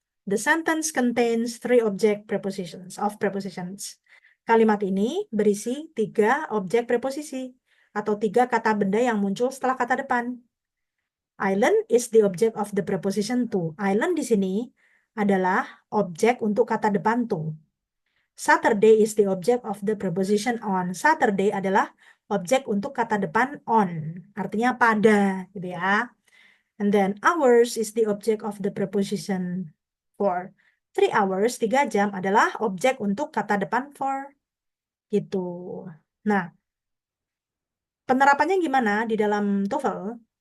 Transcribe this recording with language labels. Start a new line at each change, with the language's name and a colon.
English: The sentence contains 3 object prepositions, of prepositions.
Indonesian: Kalimat ini berisi 3 objek preposisi atau 3 kata benda yang muncul setelah kata depan.
English: Island is the object of the preposition to.
Indonesian: Island di sini adalah objek untuk kata depan to.
English: Saturday is the object of the preposition on.
Indonesian: Saturday adalah objek untuk kata depan on. Artinya pada, gitu ya.
English: And then hours is the object of the preposition for.
Indonesian: 3 hours, 3 jam adalah objek untuk kata depan for. Gitu. Nah, penerapannya gimana di dalam TOEFL?